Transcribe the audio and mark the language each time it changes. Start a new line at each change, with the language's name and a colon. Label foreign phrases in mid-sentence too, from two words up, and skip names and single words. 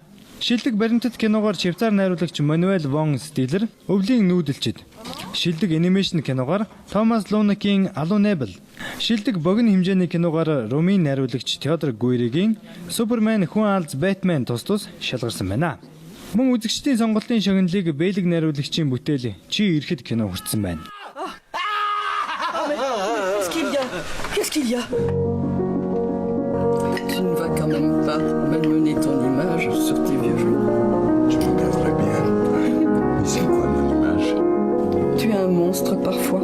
Mongolian: Шилдэг баримтат киногоор Швейцар найруулагч Мануэль Вон Стилер өвлийн нүүдэлчид, шилдэг анимашн киногоор Томас Лунакийн Алунебл, шилдэг богино хэмжээний киногоор Румын найруулагч Теодор Гуйригийн Супермен хүн алз Бэтмен тус шалгарсан байна. Мөн үзэгчдийн сонголтын шагналыг Бэлэг найруулагчийн бүтээл Чи ирэхэд кино хүртсэн байна.
French: Qu'est-ce qu'il y a? Tu ne vas quand même pas malmener ton image sur tes vieux jours. Je te regarderai bien. Mais c'est quoi mon image? Tu es un monstre parfois.